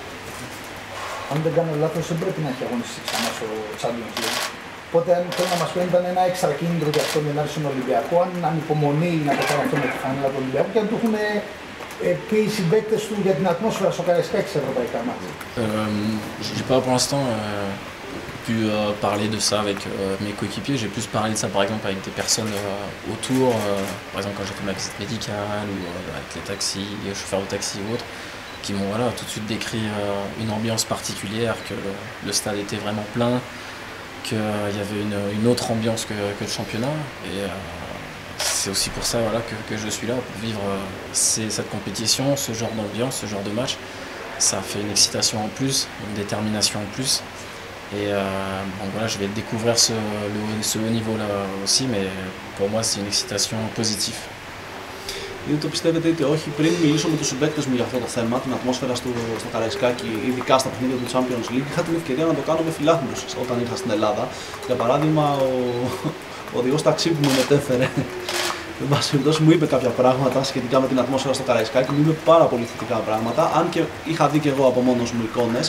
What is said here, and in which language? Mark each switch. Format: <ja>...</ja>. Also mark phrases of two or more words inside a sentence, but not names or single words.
<el>Αν δεν κάνω λάθος, δεν πρέπει να έχει αγωνιστεί ξανά στο Champions League. Οπότε, αν θέλω να μας πει, ήταν ένα έξτρα κίνητρο για αυτόν για να έρθει στον Ολυμπιακό, αν ανυπομονεί να το κάνει αυτό με τη φανέλα του Ολυμπιακού και αν του έχουν πει οι συμπαίκτες του για την ατμόσφαιρα στο Καραϊσκάκι σε ευρωπαϊκά μάτια.</el> <fr>J'ai pas pour l'instant pu parler de ça avec mes coéquipiers. J'ai plus parlé de ça par exemple avec des personnes autour, par exemple quand j'ai fait ma visite médicale ou avec les taxis, les chauffeurs de taxi ou autres, qui m'ont voilà, tout de suite décrit une ambiance particulière, que le stade était vraiment plein, qu'il y avait une autre ambiance que le championnat. Et c'est aussi pour ça voilà, que je suis là, pour vivre cette compétition, ce genre d'ambiance, ce genre de match. Ça fait une excitation en plus, une détermination en plus. Et bon, voilà, je vais découvrir ce haut niveau-là aussi, mais pour moi c'est une excitation positive.</fr> <el>Είτε το πιστεύετε είτε όχι, πριν μιλήσω με τους συμπαίκτες μου για αυτό το θέμα, την ατμόσφαιρα στο Καραϊσκάκι, ειδικά στα παιχνίδια του Champions League, είχα την ευκαιρία να το κάνω με φιλάθλους όταν ήρθα στην Ελλάδα. Για παράδειγμα, ο οδηγός ταξί που με μετέφερε, εν πάση περιπτώσει, μου είπε κάποια πράγματα σχετικά με την ατμόσφαιρα στο Καραϊσκάκι, μου είπε πάρα πολύ θετικά πράγματα, αν και είχα δει και εγώ από μόνος μου εικόνες.</el>